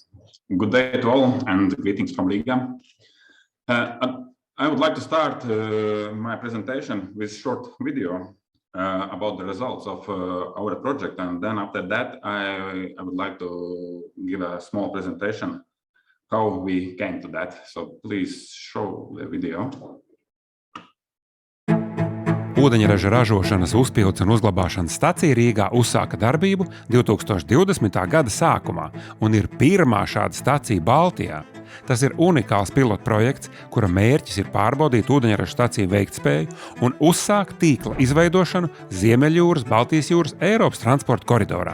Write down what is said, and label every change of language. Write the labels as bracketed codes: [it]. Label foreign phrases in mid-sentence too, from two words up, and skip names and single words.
[en] Good day to all and greetings from Riga. I would like to start my presentation with a short video about the results of our project, and then after that I would like to give a small presentation how we came to that. So please show the video. [lv] Ūdeņraža ražošanas, uzpildes un uzglabāšanas stacija Rīgā uzsāka darbību 2020. Gada sākumā un ir pirmā šāda stacija Baltijā. Tas ir unikāls pilotprojekts, kura mērķis ir pārbaudīt ūdeņraža staciju veiktspēju un uzsākt tīkla izveidošanu Ziemeļjūras, Baltijas jūras, Eiropas transporta koridorā.